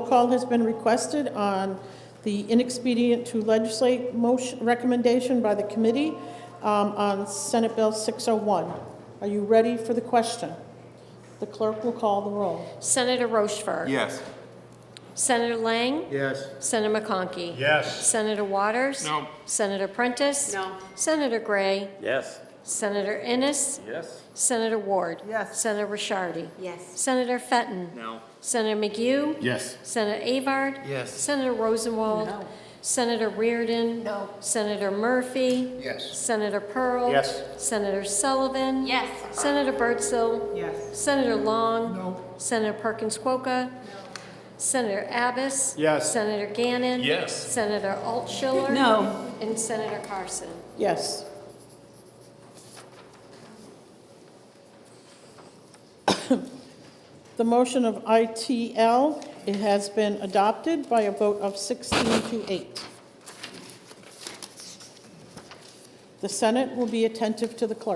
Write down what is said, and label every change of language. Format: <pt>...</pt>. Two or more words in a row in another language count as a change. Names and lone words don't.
<en>call has been requested on the inexpedient to legislate motion recommendation by the committee on Senate Bill 601. Are you ready for the question? The clerk will call the roll. Senator Rochefort. Yes. Senator Lang. Yes. Senator McConkey. Yes. Senator Waters. No. Senator Prentice. No. Senator Gray. Yes. Senator Innes. Yes. Senator Ward. Yes. Senator Rishardi. Yes. Senator Fenton. No. Senator McHugh. Yes. Senator Avard. Yes. Senator Rosenwald. No. Senator Reardon. No. Senator Murphy. Yes. Senator Pearl. Yes. Senator Sullivan. Yes. Senator Birdsell. Yes. Senator Long. No. Senator Perkins Quokka. Senator Abbas. Yes. Senator Gannon. Yes. Senator Altschiller. No. And Senator Carson. Yes. The motion of ITL, it has been adopted by a vote of 16 to 8. The Senate will be attentive to the clerk.</en>